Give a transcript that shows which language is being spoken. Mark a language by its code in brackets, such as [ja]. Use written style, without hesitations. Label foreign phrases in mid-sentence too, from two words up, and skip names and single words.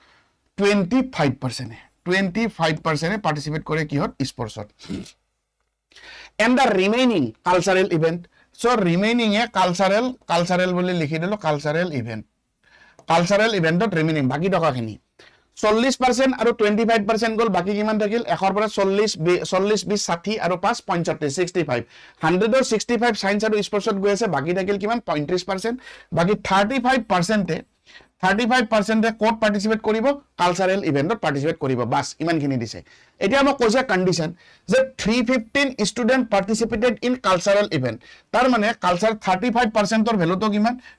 [en] 25% [as] পাৰ্টিসিপেট কৰে কিহত স্পোর্টছত [en] and the remaining cultural event so remaining a cultural [as] বুলি লিখি দিলো [en] cultural event remaining [as] বাকি টকাখিনি 40% আৰু 25% গল বাকি কিমান থাকিল 1 ৰ পৰা 40 20 60 আৰু 5 75 65 100 ৰ 65 সায়েন্স আৰু স্পোর্টছত গৈ আছে বাকি থাকিল কিমান 35% বাকি 35% 35% ক'ত পাৰ্টিচিপেট কৰিব [en] cultural event [as] পাৰ্টিচিপেট কৰিব বাস ইমানখিনি দিছে এতিয়া মই কৈছে কন্ডিশন যে 315 [en] student participated in cultural event [as] তাৰ মানে কালচাৰ 35% ৰ ভ্যালু তো কিমান